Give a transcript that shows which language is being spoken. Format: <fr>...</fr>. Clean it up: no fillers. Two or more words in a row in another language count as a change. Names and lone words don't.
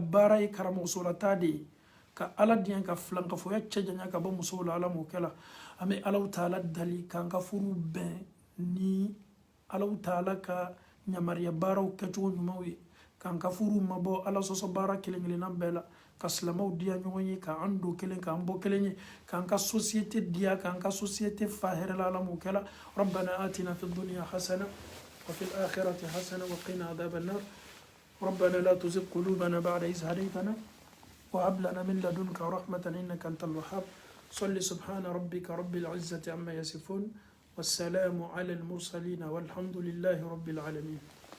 <bm>baara ye karamɔgɔsolata de ye ka ala diɲɛ ka filankafoya cɛ janya ka bɔ musow la ala m'o kɛla an bɛ ala ta'ala dali k'an ka furu bɛn ni ala ta'ala ka ɲamariya baaraw kɛcogo ɲumanw ye k'an ka furu mabɔ ala sɔsɔ baara kelen kelenna bɛɛ la ka silamaw diya ɲɔgɔn ye k'an do kelen k'an bɔ kelen ye k'an ka société diya k'an ka société fa hɛrɛ la ala m'o kɛla</bm> <ar>ربنا آتنا في الدنيا حسنة وفي الآخرة حسنة وقنا عذاب النار ربنا لا تزغ قلوبنا بعد إذ هديتنا وهب لنا من لدنك رحمة إنك أنت الوهاب صل سبحان ربك رب العزة عما يصفون والسلام على المرسلين والحمد لله رب العالمين</ar>